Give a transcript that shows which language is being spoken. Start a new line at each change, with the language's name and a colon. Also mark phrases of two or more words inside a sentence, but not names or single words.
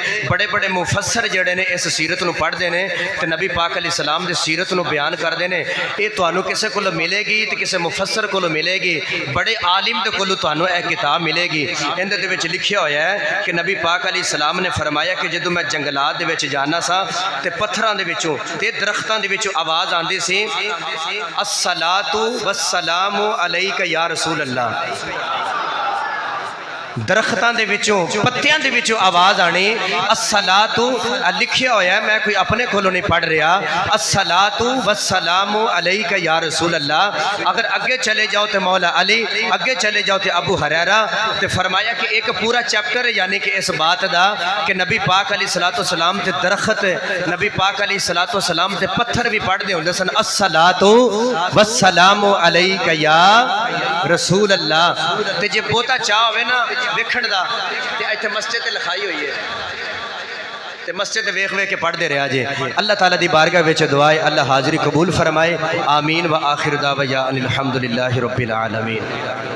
Punjabi: بڑے بڑے مفسر جیہڑے نے اس سیرت نوں پڑھدے نے تے نبی پاک علیہ السلام دی سیرت نوں بیان کردے نے. یہ تہانوں کسی کولوں ملے گی تے کسی مفسر کولوں ملے گی، بڑے عالم دے کولوں تہانوں یہ کتاب ملے گی. ایہدے دے وچ لکھیا ہویا ہے کہ نبی پاک علیہ السلام نے فرمایا کہ جدوں میں جنگلات دے وچ جانا سا تے پتھراں دے وچوں تے درختاں دے وچوں آواز آندی سی
Arabic: الصلاة والسلام عليك يا رسول الله.
Punjabi: درختاں دے وچوں پتیاں دے وچوں آواز آنی الصلاۃ، لکھیا ہویا ہے میں کوئی اپنے کولوں نہیں پڑھ رہا,
Arabic: الصلاة والسلام عليك يا رسول الله.
Punjabi: اگر اگے چلے جاؤ تو مولا علی، اگے چلے جاؤ تو ابو ہریرہ، تو فرمایا کہ ایک پورا چیپٹر ہے یعنی کہ اس بات کا کہ نبی پاک
Arabic: عليه الصلاة والسلام
Punjabi: تے درخت، نبی پاک
Arabic: عليه الصلاة والسلام
Punjabi: تے پتھر بھی پڑھتے ہوندے سن
Arabic: الصلاة والسلام عليك يا رسول الله.
Punjabi: تے جے بہتا چاہ ہووے نا ویکھن دا تے ایتھے مسجد تے لکھائی ہوئی ہے تے مسجد ویکھ ویکھ کے پڑھتے رہا جے. اللہ تعالیٰ دی بارگاہ وچ دعا ہے اللہ حاضری قبول فرمائے.
Arabic: آمين وآخر دعوا يا أن الحمد لله رب العالمين.